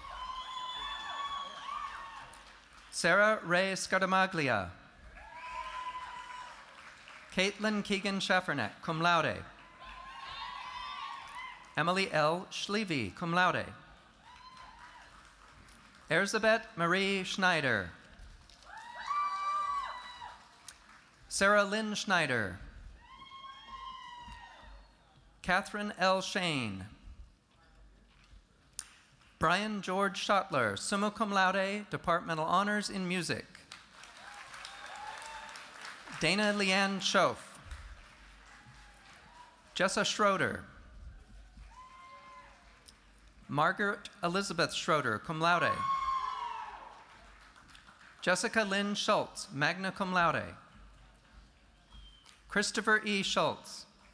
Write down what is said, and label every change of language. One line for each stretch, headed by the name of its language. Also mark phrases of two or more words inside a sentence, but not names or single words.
English: Sarah Ray Scardamaglia. Caitlin Keegan Schafferneck,
Latin: cum laude.
English: Emily L. Schlevy,
Latin: cum laude.
English: Erzabeth Marie Schneider. Sarah Lynn Schneider. Catherine L. Shane. Brian George Schottler,
Latin: summa cum laude,
English: departmental honors in music. Dana Leanne Schoaf. Jessa Schroeder. Margaret Elizabeth Schroeder,
Latin: cum laude.
English: Jessica Lynn Schultz,
Latin: magna cum laude.
English: Christopher E. Schultz.